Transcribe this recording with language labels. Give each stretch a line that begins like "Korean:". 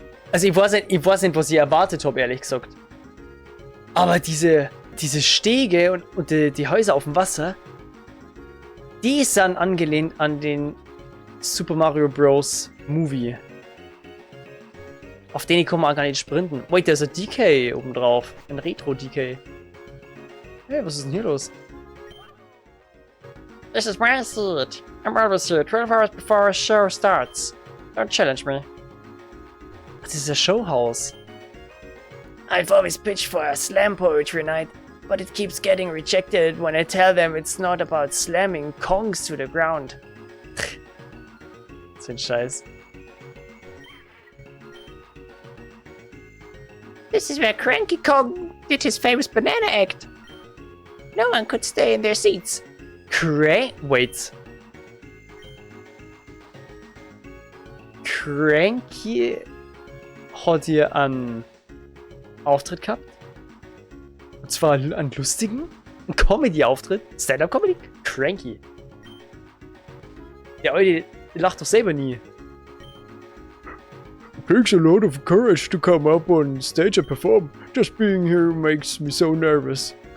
German: Also ich weiß nicht, was ich erwartet habe, ehrlich gesagt. Aber diese Stege und die Häuser auf dem Wasser, die sind angelehnt an den Super Mario Bros. Movie. Auf den ich kann man gar nicht sprinten. Wait, da ist ein DK oben drauf. Ein Retro-DK. Hey, was ist denn hier los?
English: This is my seat. I'm always here 12 hours before a show starts. Don't challenge me.
German: Ach, das ist das Showhaus.
English: I've always pitched for a slam poetry night, but it keeps getting rejected when I tell them it's not about slamming Kongs to the ground.
German: So ein Scheiß.
English: This is where Cranky Kong did his famous banana act. No one could stay in their seats. Wait.
German: Cranky hat hier einen Auftritt gehabt. Und zwar einen lustigen Comedy-Auftritt. Stand-up-Comedy? Cranky. Der Alte lacht doch selber nie.
English: It takes a lot of courage to come up on stage and perform. Just being here makes me so nervous.